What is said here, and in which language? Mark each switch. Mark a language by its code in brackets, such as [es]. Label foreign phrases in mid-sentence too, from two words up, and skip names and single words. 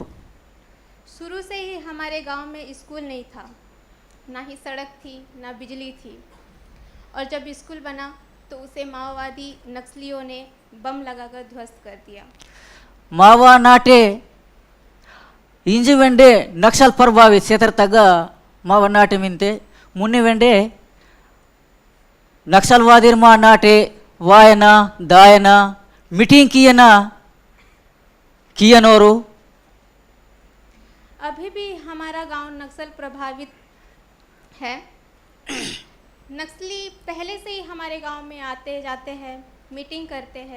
[hi] शुरू से ही हमारे गांव में स्कूल नहीं था, ना ही सड़क थी, ना बिजली थी. और जब स्कूल बना तो उसे माओवादी नक्सलियों ने बम लगाकर ध्वस्त कर दिया. [gon] मावा नाटे इंज वेंडे [hi] नक्सल प्रभावित क्षेत्र [gon] तक मावा नाटे मिनते मुन्ने वेंडे नक्सलवादी मा नाटे वायना दायना मीटिंग कियनोरू. [hi] अभी भी हमारा गांव नक्सल प्रभावित है. नक्सली पहले से ही हमारे गांव में आते जाते हैं, मीटिंग करते हैं.